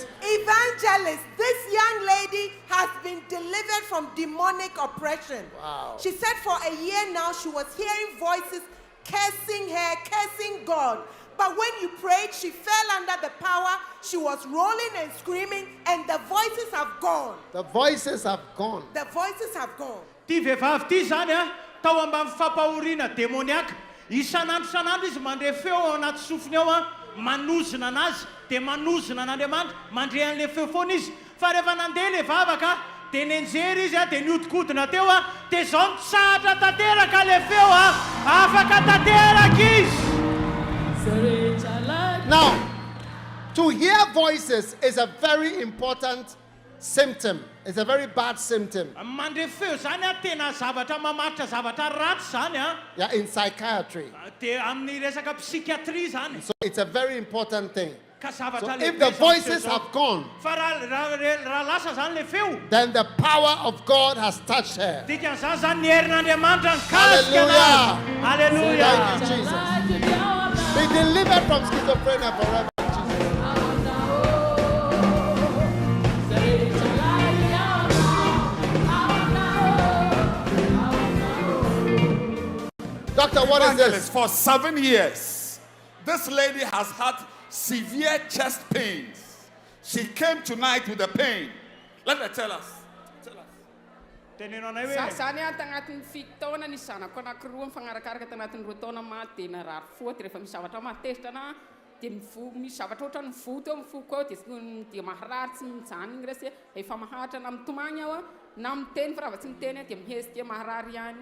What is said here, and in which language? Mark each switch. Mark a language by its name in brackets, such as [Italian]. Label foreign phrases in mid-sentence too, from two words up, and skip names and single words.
[English] Evangelist, this young lady has been delivered from demonic oppression. Wow. She said for a year now she was hearing voices cursing her, cursing God. But when you prayed, she fell under the power. She was rolling and screaming, and the voices have gone. The voices have gone. The voices have gone. [Malagasy] Ty vehivavy ty zany tao ambany fampahoriana demoniaka isan'andro izy mandre feo ao anaty sofiny ao manozona anazy dia manozona an'Andriamanitra mandre an'le feo foana izy fa rehefa nandeha le vavaka dia nenjery izy dia niodikodina teo dia zao nitsahatra tanteraka le feo afaka tanteraka izy. [English] Now, to hear voices is a very important symptom. It's a very bad symptom. [Malagasy] Mandre feo zany tena zavatra mamaritra zavatra ratsy zany [English] Yeah, in psychiatry. [Malagasy] dia amin'ny resaka psikiatria zany. [English] So it's a very important thing. [Malagasy] Ka [English] So [Malagasy] zavatra [English] if the [Malagasy] lehibe [English] voices [Malagasy] zao. [English] have gone, [Malagasy] Fa raha lasa zany le feo [English] then the power of God has touched her. [Malagasy] dikan'izany zany ny herin'Andriamanitra nikasika [English] Hallelujah. Hallelujah. Thank you, Jesus. Be delivered from schizophrenia forever. in Jesus' name. Doctor, what is this? For 7 years, this lady has had severe chest pains. She came tonight with the pain. Let her tell us. Tell us. [Malagasy] Tenenao anay hoe Zany ato agnatin'ny 7 taona ny zanako anankiroa mifagnarakaraka tagnatin'ny 2 taona maty dia narary foty rehefa misy zavatra matezitra na dia misy zavatra ohatrany voto eo mifoko eo dia maharary tsy mijany igny resy efa maharitra na mitomagny aho na miteny fa raha va tsy miteny dia mihesika maharary ihany.